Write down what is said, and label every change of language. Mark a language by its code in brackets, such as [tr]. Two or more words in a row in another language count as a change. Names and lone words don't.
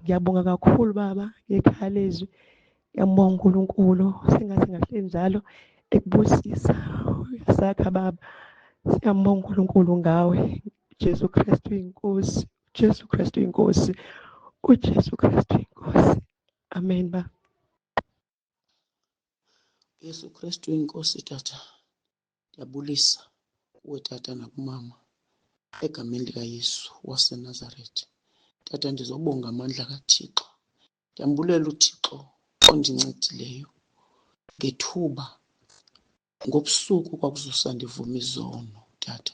[zu] Ngiyabonga kakhulu baba ngekhaya lezwi. Ngiyambonga uNkulunkulu sengathi ngahle njalo ekubusisa. Uyasakha baba. Siyambonga uNkulunkulu ngawe. Jesu Kristu inkosi. Jesu Kristu inkosi. uJesu Kristu inkosi. Amen baba. [xh] Yesu Kristu inkosi tata. Ndiyabulisa kuwe tata nakumama egameni likaYesu waseNazaretha. Tata ndizobonga amandla kaThixo. Ndiyambulela uThixo ondincedileyo ngethuba ngobusuku kwakuzosa ndivuma izono tata.